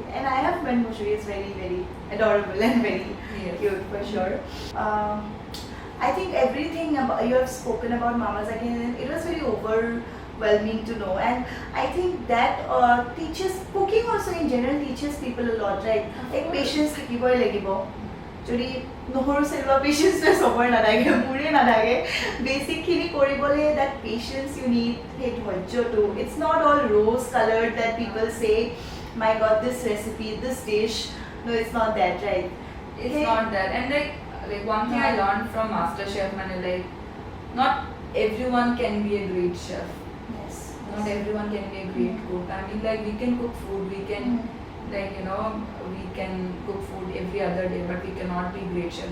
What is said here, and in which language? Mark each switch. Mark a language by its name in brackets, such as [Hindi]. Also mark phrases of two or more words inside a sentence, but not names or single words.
[English] And I have when Mushu is very very adorable and very cute for sure. I think everything about, you have spoken about mamas again, and it was very overwhelming to know, and I think that teaches cooking also in general teaches people a lot, right? Like patience [Assamese] থাকিবই লাগিব যদি নহৰু চেলুৱা patience তো সবৰ নালাগে মোৰে নালাগে basic খিনি কৰিবলে [English] that patience you need [Assamese] সেই ধৈৰ্যটো [English] it's not all rose colored that people say my god this recipe this dish no it's not that right it's not that and like one thing I learned from MasterChef and like not everyone can be a great chef. Yes. Not everyone can be a great cook. I mean like we can cook food, we can like you know we can cook food every other day, but we cannot be great chef.